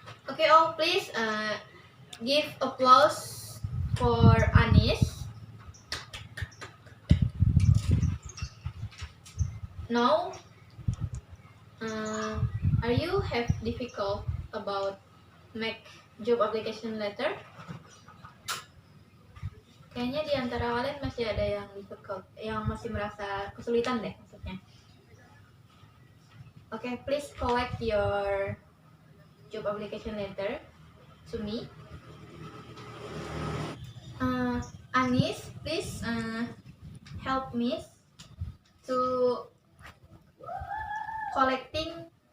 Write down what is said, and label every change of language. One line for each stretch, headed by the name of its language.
English: Okay, all please give applause for Anis. Now, are you have difficult about make job application letter?
Indonesian: Kayaknya di antara kalian masih ada yang difficult, yang masih merasa kesulitan deh maksudnya.
English: Okay, please collect your job application letter to me. Anis, please help me to collecting